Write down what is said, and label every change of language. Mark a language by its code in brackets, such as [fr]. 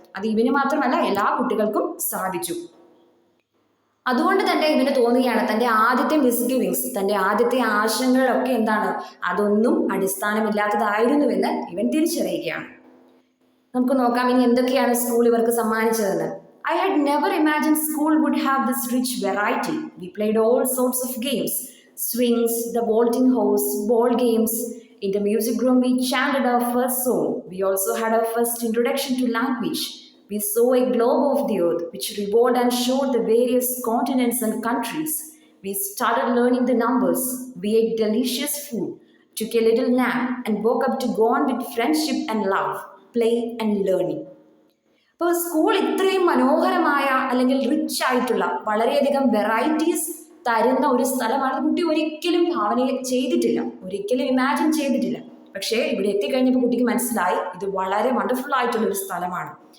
[ml] അത് ഇവന് മാത്രമല്ല, എല്ലാ കുട്ടികൾക്കും സാധിച്ചു. അതുകൊണ്ട് തന്നെ ഇവന് തോന്നുകയാണ് തൻ്റെ ആദ്യത്തെ മിസ്ഗിവിങ്സ്, തൻ്റെ ആദ്യത്തെ ആശങ്കകളൊക്കെ എന്താണ്, അതൊന്നും അടിസ്ഥാനമില്ലാത്തതായിരുന്നുവെന്ന് ഇവൻ തിരിച്ചറിയുകയാണ്. നമുക്ക് നോക്കാം ഇനി എന്തൊക്കെയാണ് സ്കൂൾ ഇവർക്ക് സമ്മാനിച്ചതെന്ന്. [en] I had never imagined school would have this rich variety. We played all sorts of games, swings, the vaulting horse, ball games. In the music room, we chanted our first song. We also had our first introduction to language. We saw a globe of the earth which revolved and showed the various continents and countries. We started learning the numbers. We ate delicious food, took a little nap, and woke up to go on with friendship and love, play and learning. [ml] അപ്പോൾ school ഇത്രയും മനോഹരമായ അല്ലെങ്കിൽ rich ആയിട്ടുള്ള വളരെയധികം varieties തരുന്ന ഒരു സ്ഥലമാണ്. കുട്ടി ഒരിക്കലും ഭാവന ചെയ്തിട്ടില്ല, ഒരിക്കലും ഇമാജിൻ ചെയ്തിട്ടില്ല. പക്ഷേ ഇവിടെ എത്തിക്കഴിഞ്ഞപ്പോൾ കുട്ടിക്ക് മനസ്സിലായി ഇത് വളരെ വണ്ടർഫുൾ ആയിട്ടുള്ള ഒരു സ്ഥലമാണ്.